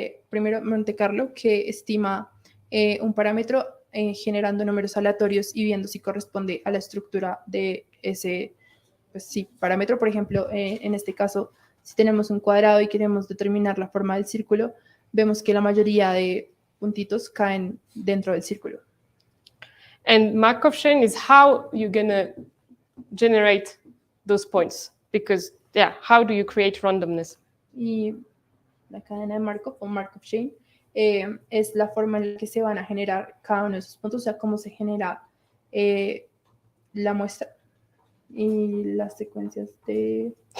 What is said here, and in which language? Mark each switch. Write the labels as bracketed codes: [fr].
[es] Primero, Monte Carlo, que estima un parámetro generando números aleatorios y viendo si corresponde a la estructura de ese parámetro. Por ejemplo, en este caso, si tenemos un cuadrado y queremos determinar la forma del círculo, vemos que la mayoría de puntitos caen dentro del círculo. [en] And Markov chain is how you're going to generate those points, because, yeah, how do you create randomness? [es] Y la cadena de Markov o Markov chain es la forma en la que se van a generar cada uno de esos puntos, o sea, cómo se genera la muestra y las secuencias de...